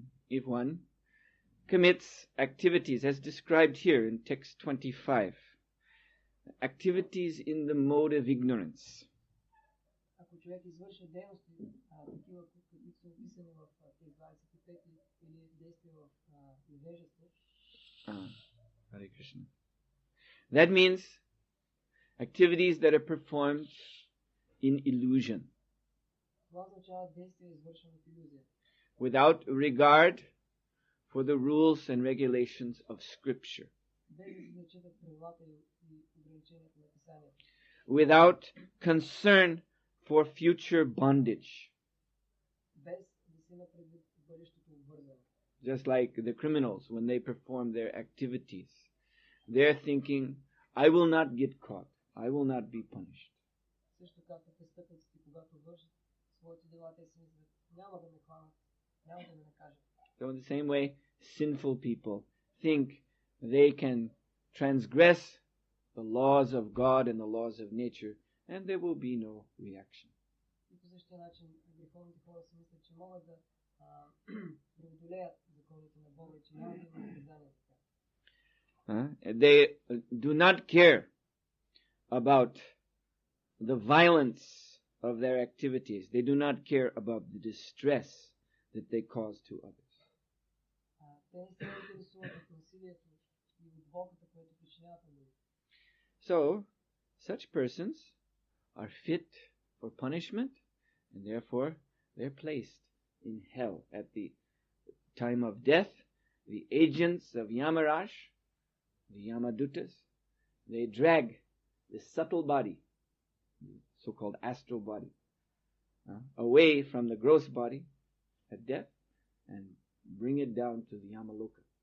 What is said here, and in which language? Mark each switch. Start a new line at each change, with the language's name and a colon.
English: If one commits activities as described here in text 25, activities in the mode of ignorance,
Bulgarian: Ако човек извършва дейности, такива, които са описани в тези 25 или действия в невежество,
English: Hare Krishna. That means activities that are performed in illusion,
Bulgarian: това означава действия, извършени в илюзия,
English: without regard for the rules and regulations of Scripture,
Bulgarian: без да се зачитат правилата и ограниченията на писанието,
English: without concern for future bondage,
Bulgarian: без да се има предвид бъдещото обвързане.
English: just like the criminals when they perform their activities. they're thinking, I will not get caught. I will not be punished.
Bulgarian: Също както престъпниците, когато вършат своите дела, те си мислят, няма да ме хванат, няма да ме накажат.
English: So in the same way, sinful people think they can transgress the laws of God and the laws of nature, and there will be no reaction.
Bulgarian: И по същия начин греховните хора си мислят, че могат да преодолеят законите на Бога и че няма да има наказание.
English: They do not care about the violence of their activities. They do not care about the distress that they cause to others.
Bulgarian: Те не се интересуват от насилието и от болката, което причиняват на другите.
English: So, such persons are fit for punishment, and therefore they're placed in hell at the time of death. The agents of Yamaraj, the Yamadutas, they drag the subtle body, the so-called astral body, away from the gross body at death and bring it down to the Yamaloka.